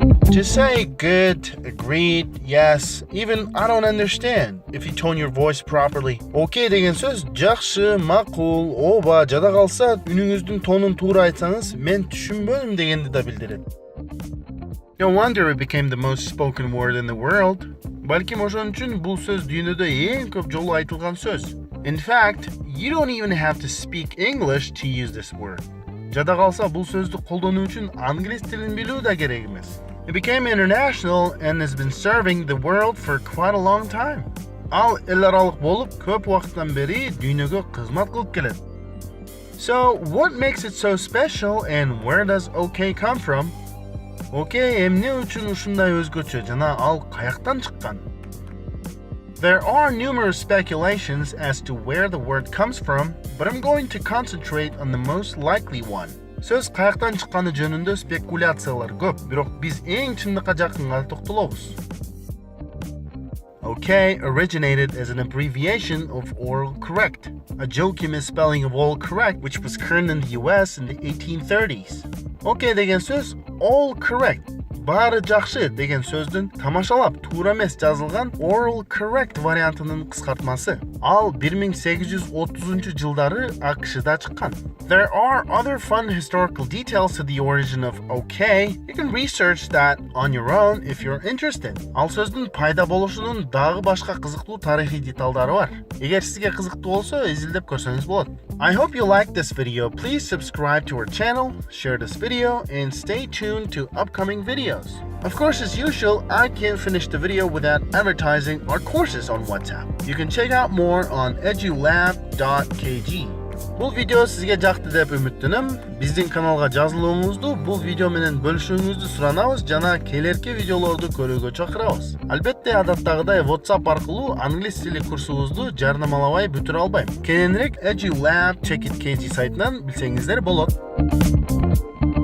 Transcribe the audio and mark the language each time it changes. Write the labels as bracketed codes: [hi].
[en] To say good, agreed, yes, even I don't understand if you tone your voice properly. [ky] Okay деген сөз жакшы, макул, ооба жада калса үнүңүздүн тонун туура айтсаңыз, мен түшүнбөдүм дегенди да билдирет. [en] No wonder it became the most spoken word in the world. [ky] Балким ошон үчүн бул сөз дүйнөдө эң көп жолу айтылган сөз. [en] In fact, you don't even have to speak English to use this word. [ky] Жада калса бул сөздү колдонуу үчүн англис тилин билүү да керек эмес. [en] It became international and has been serving the world for quite a long time. [ky] Ал эл аралык болуп, көп убакыттан бери дүйнөгө кызмат кылып келет. [en] So, what makes it so special and where does okay come from? [ky] Okay эмне үчүн ушундай өзгөчө жана ал каяктан чыккан? [en] There are numerous speculations as to where the word comes from, but I'm going to concentrate on the most likely one. [ky] Сөз каяктан чыкканы жөнүндө спекуляциялар көп, бирок биз эң чындыкка жакынга токтолобуз. [en] Okay originated as an abbreviation of oral correct, a jokey misspelling of all correct, which was current in the US in the 1830s. [ky] Okay деген сөз all correct, баары жакшы деген сөздүн тамашалап туура эмес жазылган oral correct вариантынын кыскартмасы. Ал 1830 жылдары АКШда чыккан. [en] There are other fun historical details to the origin of okay. You can research that on your own if you're interested. [ky] Ал сөздүн пайда болушунун дагы башка кызыктуу тарыхый деталдары бар. Эгер сизге кызыктуу болсо, изилдеп көрсөңүз болот. [en] I hope you liked this video. Please subscribe to our channel, share this video, and stay tuned to upcoming videos. Of course, as usual, I can't finish the video without advertising our courses on WhatsApp. You can check out more on edulab.kg. [ky] Бул видео сизге жакты деп үмүттөнөм. Биздин каналга жазылууңузду, бул видео менен бөлүшүүңүздү суранабыз жана келерки видеолорду көрүүгө чакырабыз. Албетте, адаттагыдай вотсап аркылуу англис тили курсубузду жарнамалабай бүтүрө албайм. Кененирээк edulab.kg сайтынан билсеңиздер болот.